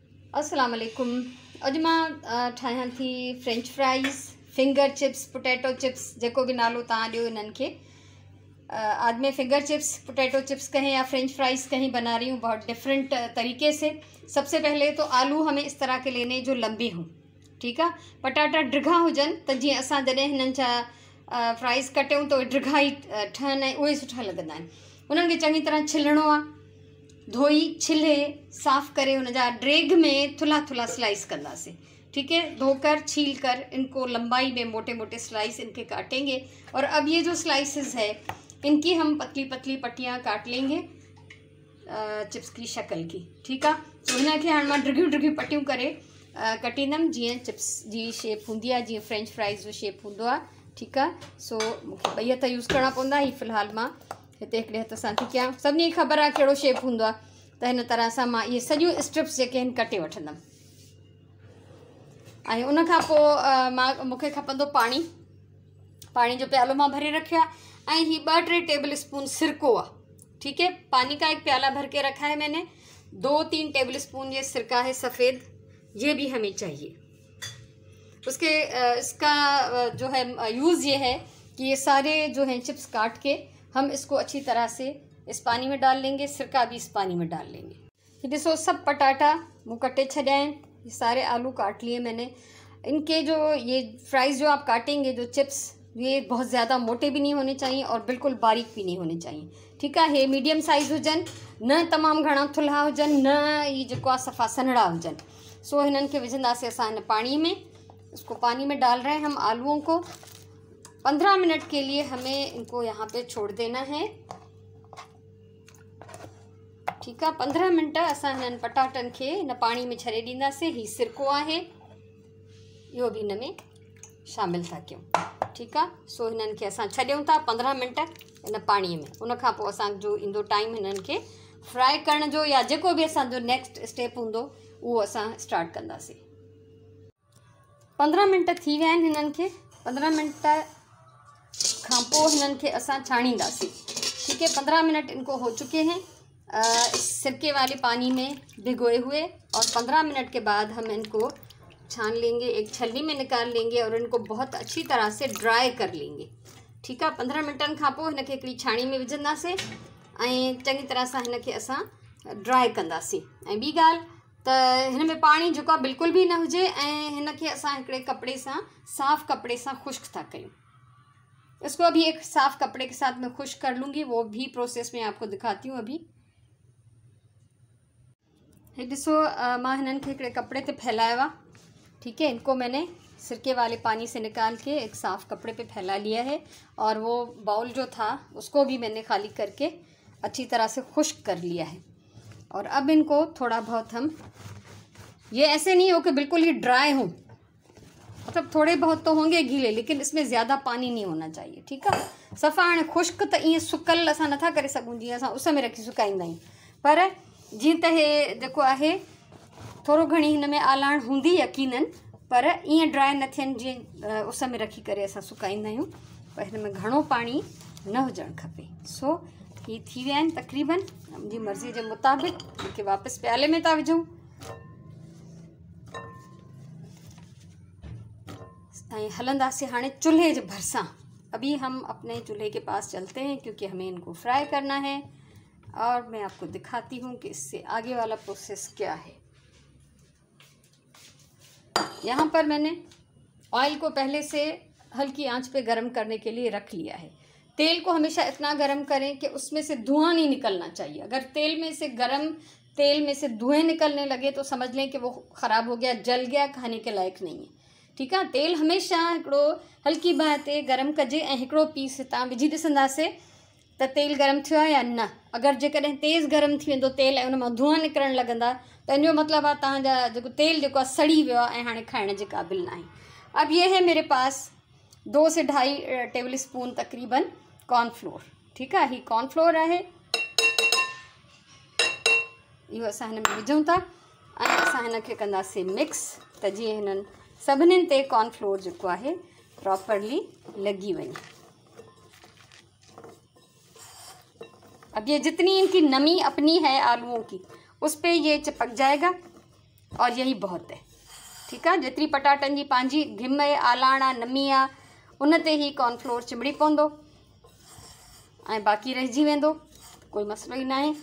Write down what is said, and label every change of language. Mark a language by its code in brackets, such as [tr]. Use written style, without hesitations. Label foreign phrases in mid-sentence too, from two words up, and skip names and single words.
[sd] अस्सलाम वालेकुम। अॼु मां ठाहियां थी [en] French fries, finger chips, potato chips, [sd] जेको भी नालो तव्हां ॾियो इन्हनि खे। [hi] आज मैं [en] finger chips, potato chips [hi] कहें या [en] French fries [hi] कहीं बना रही हूँ बहुत डिफरेंट तरीके से। सबसे पहले तो आलू हमें इस तरह के लेने जो लंबे हों, ठीक है। [sd] पटाटा ड्रिघा हुजनि त जीअं असां जॾहिं हिननि जा फ्राइज़ कटियूं तो ड्रिघा ई ठहनि ऐं उहे सुठा लॻंदा आहिनि। उन्हनि खे चङी तरह छिलणो आहे, धोई छिले साफ़ करे उनजा ड्रेग में थुला थुला स्लाइस करना से, [hi] ठीक है। धोकर छील कर इनको लंबाई में मोटे मोटे स्लाइस इनके काटेंगे। और अब ये जो स्लाइसेस है इनकी हम पतली पतली पट्टियाँ काट लेंगे चिप्स की शक्ल की, ठीक है। [sd] तो इनके हाँ मैं ड्रिघियूं ड्रिघियूं पट्टियूं करे कटींदमि जीअं चिप्स जी शेप होंगी है, जीअं [en] French fries [sd] जो शेप होंदो है, [hi] ठीक है। [sd] सो मूंखे ॿई हथ यूज़ करना पवंदा। ही फ़िलहाल मां हिते हिकिड़े हथ सां थी कयां। सभिनी खे ख़बर आहे कहिड़ो शेप हूंदो आहे, त हिन तरह सां मां इहे सॼियूं स्ट्रिप्स जेके आहिनि कटे वठंदमि। ऐं उन खां पोइ मूंखे खपंदो पाणी। पानी जो प्यालो मां भरे रखियो आहे ऐं ही 2-3 [en] table spoon [sd] सिरको आहे, [hi] ठीक है। पानी का एक प्याला भर के रखा है मैंने। 2-3 [en] table spoon [hi] ये सिरका है सफ़ेद, ये भी हमें चाहिए। उसके इसका जो है यूज़ ये है कि ये सारे जो हैं चिप्स काट के हम इसको अच्छी तरह से इस पानी में डाल लेंगे, सिरका भी इस पानी में डाल लेंगे। ये देखो सब [sd] पटाटा मुँह कटे छड़े [hi] हैं, ये सारे आलू काट लिए मैंने। इनके जो ये फ्राइज़ जो आप काटेंगे जो चिप्स, ये बहुत ज़्यादा मोटे भी नहीं होने चाहिए और बिल्कुल बारीक भी नहीं होने चाहिए, ठीक है। [sd] ये [en] medium size [sd] हुजन, न तमाम घना थुल्हा हुजन, न ये जो सफ़ा सन्हड़ा हुजन। सो इन्हनि खे विझंदासीं असां हिन पानी में। [hi] इसको पानी में डाल रहे हैं हम आलूओं को। 15 मिनट के लिए हमें इनको यहाँ पे छोड़ देना है, ठीक है। [sd] 15 मिनट असां हिननि पटाटनि खे हिन पानी में छॾे ॾींदासीं। ही सिरको आहे, इहो भी हिन में शामिल था कयूं, [hi] ठीक है। [sd] सो हिननि खे असां छॾियूं था 15 मिनट इन पानी में। उन खां पोइ असांजो ईंदो टाइम हिननि खे फ्राई करण जो, या जेको भी असांजो [en] next step [sd] हूंदो उहो असां स्टार्ट कंदासीं। 15 मिनट थी विया आहिनि हिननि खे। 15 मिनट खां पोइ हिननि खे असां छाणींदासीं, [hi] ठीक है। 15 मिनट इनको हो चुके हैं इस सिरके वाले पानी में भिगोए हुए। और 15 मिनट के बाद हम इनको छान लेंगे, एक छलनी में निकाल लेंगे और इनको बहुत अच्छी तरह से ड्राई कर लेंगे, ठीक है। [sd] 15 मिनटनि खां पोइ हिनखे हिकिड़ी छाणी में विझंदासीं ऐं चङी तरह सां हिनखे असां ड्राई कंदासीं। ऐं ॿी ॻाल्हि त हिन में पाणी जेको आहे बिल्कुल भी न हुजे ऐं हिनखे असां हिकिड़े कपिड़े सां, साफ़ कपड़े सां खुश्क था कयूं। [hi] इसको अभी एक साफ़ कपड़े के साथ मैं खुश्क कर लूँगी, वो भी प्रोसेस में आपको दिखाती हूँ अभी। [sd] ये ॾिसो मां हिननि खे हिकिड़े कपड़े पे [hi] फैलाया हुआ, ठीक है। इनको मैंने सिरके वाले पानी से निकाल के एक साफ़ कपड़े पे फैला लिया है। और वो बाउल जो था उसको भी मैंने खाली करके अच्छी तरह से खुश्क कर लिया है। और अब इनको थोड़ा बहुत हम, ये ऐसे नहीं हो कि बिल्कुल ही ड्राई हों, मतलब थोड़े बहुत तो होंगे गीले, लेकिन इसमें ज़्यादा पानी नहीं होना चाहिए, ठीक है। सफ़ा हाणे खुश्क त ईअं सुकल असां नथा करे सघूं जीअं असां उस में रखी सुकाईंदा आहियूं, पर जीअं त हे जेको आहे थोरो घणी हिन में आलाण हूंदी यकीनन, पर ईअं ड्राई न थियनि जीअं उस में रखी करे असां सुकाईंदा आहियूं। पर हिन में घणो पाणी न हुजणु खपे। सो ही थी विया आहिनि तक़रीबन। मुंहिंजी मर्ज़ी जे मुताबिक़ मूंखे वापसि प्याले में था विझूं ऐं हलंदासीं हाणे चूल्हे जे भरिसां। अभी हम अपने चूल्हे के पास चलते हैं क्योंकि हमें इनको फ्राई करना है और मैं आपको दिखाती हूँ कि इससे आगे वाला प्रोसेस क्या है। यहाँ पर मैंने ऑयल को पहले से हल्की आंच पे गरम करने के लिए रख लिया है। तेल को हमेशा इतना गरम करें कि उसमें से धुआं नहीं निकलना चाहिए। अगर तेल में से धुएं निकलने लगे तो समझ लें कि वो ख़राब हो गया, जल गया, खाने के लायक नहीं है, ठीक है। [sd] तेल हमेशा हिकिड़ो हल्की बाहि ते गरम कजे ऐं हिकिड़ो पीस तव्हां विझी ॾिसंदासीं त तेल गरम थियो आहे या न। अगरि जेकॾहिं तेज़ गरम थी वेंदो तेल ऐं उन मां धुआं निकिरणु लॻंदा त इन जो मतिलबु आहे तव्हांजा जेको तेल जेको आहे सड़ी वियो आहे ऐं हाणे खाइण जे क़ाबिल न आहे। [hi] अब ये है मेरे पास 2 से 2.5 [en] table spoon [hi] तकरीबन कॉर्नफ्लोर, ठीक है। [sd] ही कॉर्नफ्लोर आहे, इहो असां हिन में विझूं था ऐं असां हिनखे कंदासीं मिक्स त जीअं हिननि सभिनीनि ते कॉर्नफ्लोर जेको आहे प्रॉपरली लगी वञे। [hi] अब ये जितनी इनकी नमी अपनी है आलूओं की उस पर ये चिपक जाएगा और यही बहुत है। [sd] ठीकु आहे, जेतिरी पटाटनि जी पंहिंजी घिम आहे, आलाण आहे, नमी आहे, उन ते ई कॉर्नफ्लोर चिमड़ी पवंदो ऐं बाक़ी रहिजी वेंदो, कोई मसइलो ई न आहे।